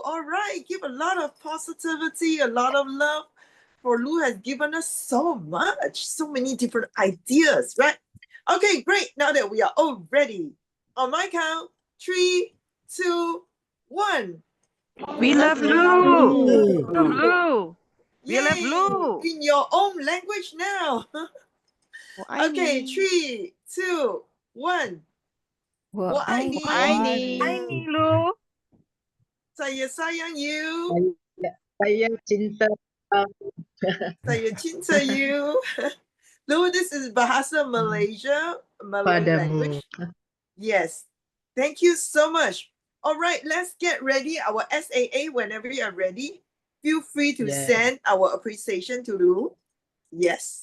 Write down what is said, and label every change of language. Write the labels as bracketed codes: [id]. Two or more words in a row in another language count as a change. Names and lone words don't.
[en] All right, give a lot of positivity, a lot of love, for Lou has given us so much, so many different ideas, right? Okay, great. Now that we are all ready, on my count, 3, 2, 1. We love Lou. Lou. We love Yay! Lou. In your own language now. Okay, 3, 2, 1. [zh] 我爱你。爱你 Lou. [ms] Saya sayang you. Saya cinta. Saya cinta [en] you. Lou, this is Bahasa Malaysia, Malay language. Yes. Thank you so much. All right, let's get ready. Our SAA, whenever you are ready, feel free to send our appreciation to Lou. Yes.